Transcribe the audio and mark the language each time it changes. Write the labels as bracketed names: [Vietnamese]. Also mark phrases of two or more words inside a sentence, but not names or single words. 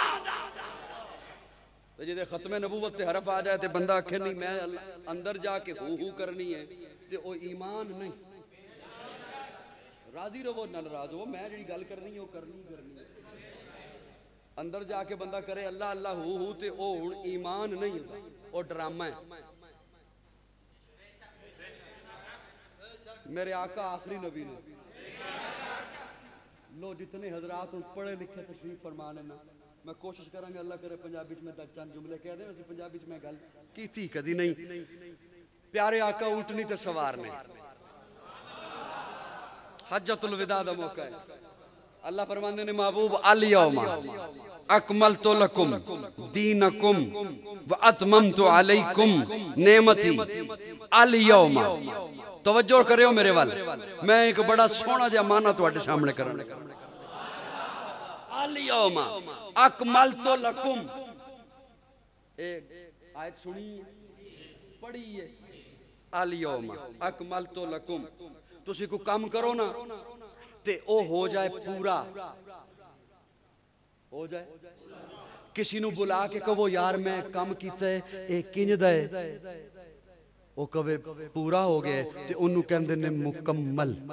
[Punjabi] تو جے ختمِ نبوت تے حرف آ جائے تے بندہ آکھے نہیں میں اندر جا کے ہو کرنی ہے تے او ایمان نہیں. راضی رہو ناراض ہو، میں جو گل کرنی ہے او کرنی ہے. اندر جا کے بندہ کرے اللہ اللہ ہو تے او ہن ایمان نہیں ہوندا، او ڈرامہ ہے. میرے آقا آخری نبی نے لو جتنے حضرات پڑھے لکھے تشریف فرما لینا. میں کوشش کراں گا اللہ کرے پنجابی وچ چند جملے کہہ دیاں. ویسے پنجابی وچ گل کیتی کدی نہیں. پیارے آقا اونٹنی تے سوار نے، حجۃ الوداع دا موقع ہے. اللہ فرماندے نے محبوب [Arabic] اليوم أكملت لكم دينكم وأتممت عليكم نعمتي. اليوم [Punjabi] توجہ کریو میرے ول، میں اک بڑا سوہنا جیہا معنیٰ تہاڈے سامنے کرنا. [Arabic] اليوم أكملت لكم, [Punjabi] اک آیت سنی پڑھی ہے. [Arabic] اليوم أكملت لكم, [Punjabi] تسیں کوئی کم کرو نا تے او ہو جائے پورا ہو جائے. کسے نوں بلا کے کہو یار میں کم کیتا ہے ایہہ کنج دا ہے، او کہوے پورا ہو گیا تے اوہنوں کہندے نے مکمل.